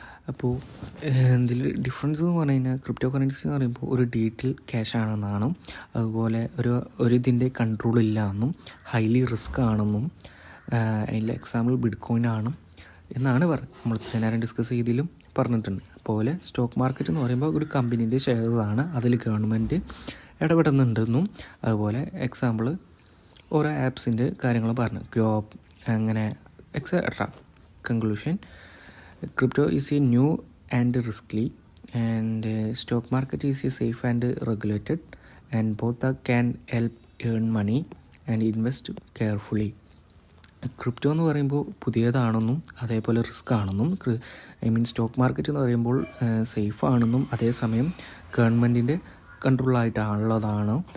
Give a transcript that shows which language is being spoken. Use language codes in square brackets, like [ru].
[ml] അപ്പോൾ ഇതിൽ ഡിഫറൻസ് എന്ന് പറഞ്ഞു കഴിഞ്ഞാൽ ക്രിപ്റ്റോ കറൻസി എന്ന് പറയുമ്പോൾ ഒരു ഡിജിറ്റൽ ക്യാഷ് ആണെന്നാണ്, അതുപോലെ ഒരു ഇതിൻ്റെ കൺട്രോൾ ഇല്ല എന്നും, ഹൈലി റിസ്ക് ആണെന്നും, അതിൻ്റെ എക്സാമ്പിൾ ബിറ്റ്കോയിൻ ആണ് എന്നാണ് നമ്മൾ നേരം ഡിസ്കസ് ചെയ്തതിലും പറഞ്ഞിട്ടുണ്ട്. അതുപോലെ സ്റ്റോക്ക് മാർക്കറ്റ് എന്ന് പറയുമ്പോൾ ഒരു കമ്പനീൻ്റെ ഷെയർസാണ്, അതിൽ ഗവൺമെൻറ് ഇടപെടുന്നുണ്ടെന്നും അതുപോലെ എക്സാമ്പിൾ ഓരോ ആപ്സിൻ്റെ കാര്യങ്ങൾ പറഞ്ഞു, ഗ്രോപ്പ് അങ്ങനെ etcetera. [en] Conclusion: crypto is a new and risky, and stock market is a safe and regulated, and both can help earn money and invest carefully. [ml] Crypto എന്ന് പറയുമ്പോൾ പുതിയതാണെന്നും അതേപോലെ റിസ്ക് ആണെന്നും, സ്റ്റോക്ക് മാർക്കറ്റ് എന്ന് പറയുമ്പോൾ സേഫ് ആണെന്നും അതേസമയം ഗവൺമെൻറ്റിൻ്റെ കൺട്രോളായിട്ടുള്ളതാണ്.